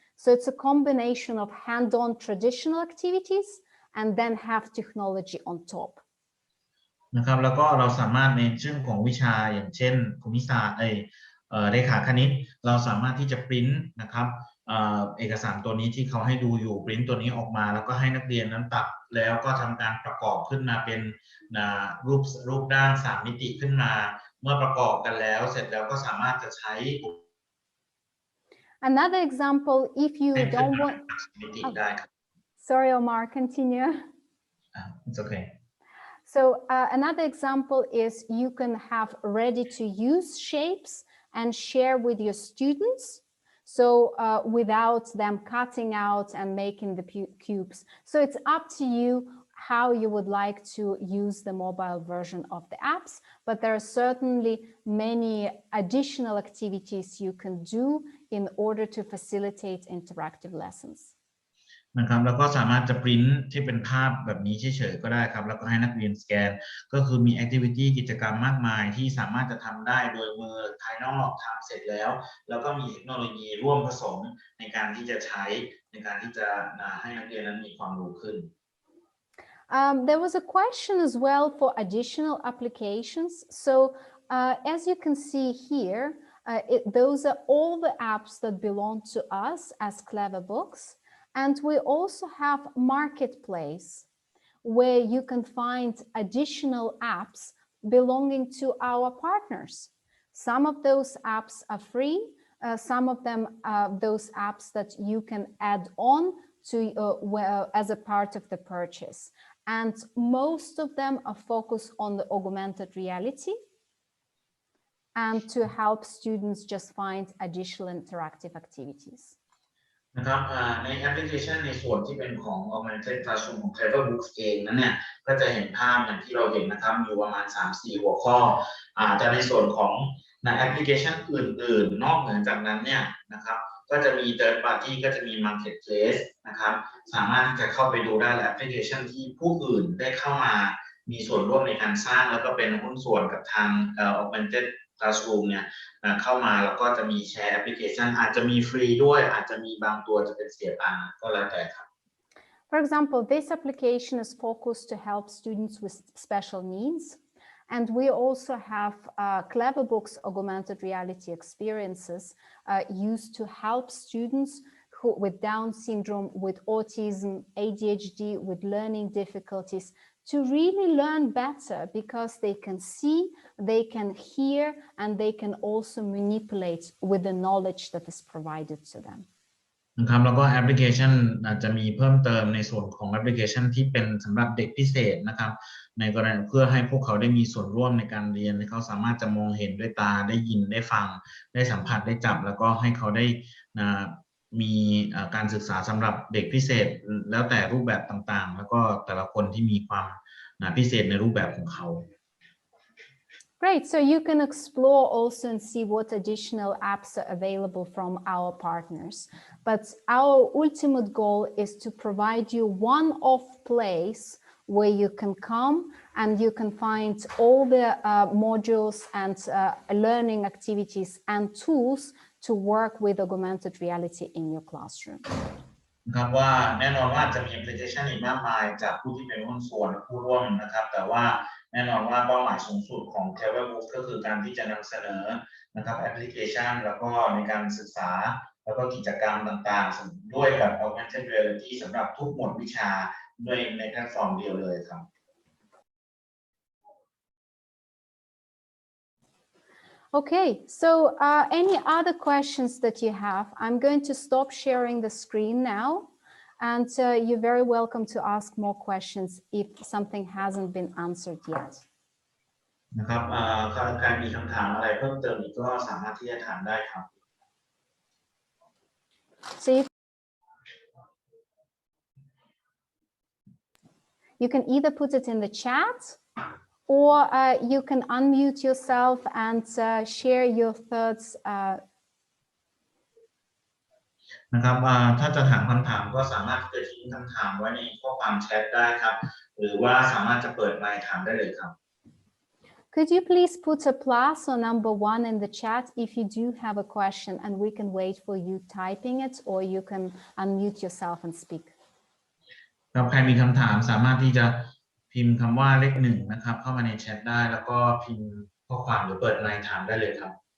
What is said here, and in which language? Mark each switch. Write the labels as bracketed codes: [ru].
[en] So it's a combination of hand-on traditional activities and then have technology on top. [th] นะครับแล้วก็เราสามารถในเรื่องของวิชาอย่างเช่นภูมิศาสตร์เรขาคณิตเราสามารถที่จะปริ้นนะครับเอกสารตัวนี้ที่เขาให้ดูอยู่ปริ้นตัวนี้ออกมาแล้วก็ให้นักเรียนนั้นตัดแล้วก็ทำการประกอบขึ้นมาเป็นรูปด้าน3มิติขึ้นมาเมื่อประกอบกันแล้วเสร็จแล้วก็สามารถจะใช้ [en] Another example, if you don't want... Sorry, Omar, continue. It's okay. So another example is you can have ready-to-use shapes and share with your students. So without them cutting out and making the cubes. So it's up to you how you would like to use the mobile version of the apps, but there are certainly many additional activities you can do in order to facilitate interactive lessons. [th] นะครับแล้วก็สามารถจะปริ้นที่เป็นภาพแบบนี้เฉยๆก็ได้ครับแล้วก็ให้นักเรียนสแกนก็คือมีแอคทิวิตี้กิจกรรมมากมายที่สามารถจะทำได้โดยมือภายนอกทำเสร็จแล้วแล้วก็มีเทคโนโลยีร่วมผสมในการที่จะใช้ในการที่จะให้นักเรียนนั้นมีความรู้ขึ้น [en] There was a question as well for additional applications. So as you can see here, those are all the apps that belong to us as Cleverbooks. And we also have Marketplace, where you can find additional apps belonging to our partners. Some of those apps are free. Some of them are those apps that you can add on to as a part of the purchase. And most of them are focused on the augmented reality and to help students just find additional interactive activities. [th] นะครับในแอปพลิเคชันในส่วนที่เป็นของ Augmented Classroom ของ Cleverbooks เองนั้นเนี่ยก็จะเห็นภาพอย่างที่เราเห็นนะครับมีประมาณ 3-4 หัวข้อ แต่ในส่วนของแอปพลิเคชันอื่นๆนอกเหนือจากนั้นเนี่ยนะครับก็จะมี Third Party ก็จะมี Marketplace นะครับสามารถที่จะเข้าไปดูได้และแอปพลิเคชันที่ผู้อื่นได้เข้ามามีส่วนร่วมในการสร้างแล้วก็เป็นหุ้นส่วนกับทาง Augmented Classroom เนี่ยเข้ามาแล้วก็จะมีแชร์แอปพลิเคชันอาจจะมีฟรีด้วยอาจจะมีบางตัวจะเป็นเสียตังค์ก็แล้วแต่ครับ [en] For example, this application is focused to help students with special needs. And we also have Cleverbooks augmented reality experiences used to help students with Down syndrome, with autism, ADHD, with learning difficulties, to really learn better because they can see, they can hear, and they can also manipulate with the knowledge that is provided to them. [th] นะครับแล้วก็แอปพลิเคชันจะมีเพิ่มเติมในส่วนของแอปพลิเคชันที่เป็นสำหรับเด็กพิเศษนะครับในกรณีเพื่อให้พวกเขาได้มีส่วนร่วมในการเรียนให้เขาสามารถจะมองเห็นด้วยตาได้ยินได้ฟังได้สัมผัสได้จับแล้วก็ให้เขาได้มีการศึกษาสำหรับเด็กพิเศษแล้วแต่รูปแบบต่างๆแล้วก็แต่ละคนที่มีความพิเศษในรูปแบบของเขา [en] Great, so you can explore also and see what additional apps are available from our partners. But our ultimate goal is to provide you one-off place where you can come and you can find all the modules and learning activities and tools to work with augmented reality in your classroom. [th] นะครับว่าแน่นอนว่าจะมีแอปพลิเคชันอีกมากมายจากผู้ที่เป็นหุ้นส่วนผู้ร่วมนะครับแต่ว่าแน่นอนว่าเป้าหมายสูงสุดของ Cleverbooks ก็คือการที่จะนำเสนอนะครับแอปพลิเคชันแล้วก็ในการศึกษาแล้วก็กิจกรรมต่างๆด้วยกับ Augmented Reality สำหรับทุกหมวดวิชาด้วยในแพลตฟอร์มเดียวเลยครับ [en] Okay, so any other questions that you have? I'm going to stop sharing the screen now, and you're very welcome to ask more questions if something hasn't been answered yet. [th] นะครับใครมีคำถามอะไรเพิ่มเติมอีกก็สามารถที่จะถามได้ครับ [en] So you can either put it in the chat or you can unmute yourself and share your thoughts. [th] นะครับถ้าจะถามคำถามก็สามารถที่จะทิ้งคำถามไว้ในข้อความแชทได้ครับหรือว่าสามารถจะเปิดไมค์ถามได้เลยครับ [en] Could you please put a plus or number 1 in the chat if you do have a question, and we can wait for you typing it, or you can unmute yourself and speak. [th] ครับใครมีคำถามสามารถที่จะพิมพ์คำว่าเลข1นะครับเข้ามาในแชทได้แล้วก็พิมพ์ข้อความหรือเปิดไมค์ถามได้เลยครับ